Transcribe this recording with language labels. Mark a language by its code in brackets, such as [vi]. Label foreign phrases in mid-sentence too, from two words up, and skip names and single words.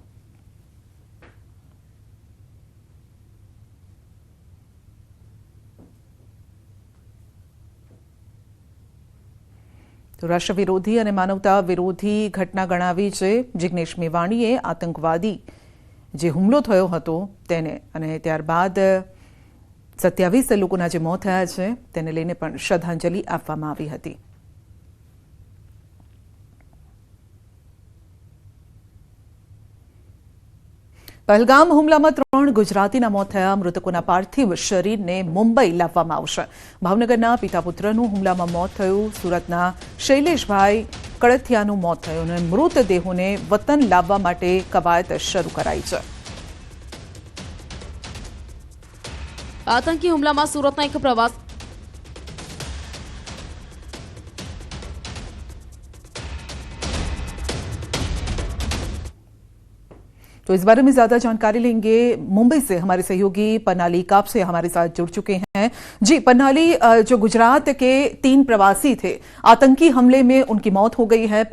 [gu] તો રાષ્ટ્ર વિરોધી અને માનવતા વિરોધી ઘટના ગણાવી છે। જિગ્નેશ મેવાણીએ આતંકવાદી જે હુમલો થયો હતો તેને અને ત્યારબાદ 27 લોકોના જે મોત થયા છે તેને લઈને પણ શ્રદ્ધાંજલિ આપવામાં આવી હતી। પહલગામ હુમલામાં 3 ગુજરાતીના મોત થયા। મૃતકોના પાર્થિવ શરીરને મુંબઈ લાવવામાં આવશે। ભાવનગરના પિતા પુત્રનું હુમલામાં મોત થયું। સુરતના શૈલેષભાઈ કડથિયાનું મોત થયું અને મૃતદેહોને વતન લાવવા માટે કવાયત શરૂ કરાઈ છે। આતંકી હુમલામાં સુરતના એક પ્રવાસ [hi] तो इस बारे में ज्यादा जानकारी लेंगे। मुंबई से हमारे सहयोगी पन्नाली कापसे हमारे साथ जुड़ चुके हैं। जी पन्नाली, जो गुजरात के 3 प्रवासी थे, आतंकी हमले में उनकी मौत हो गई है।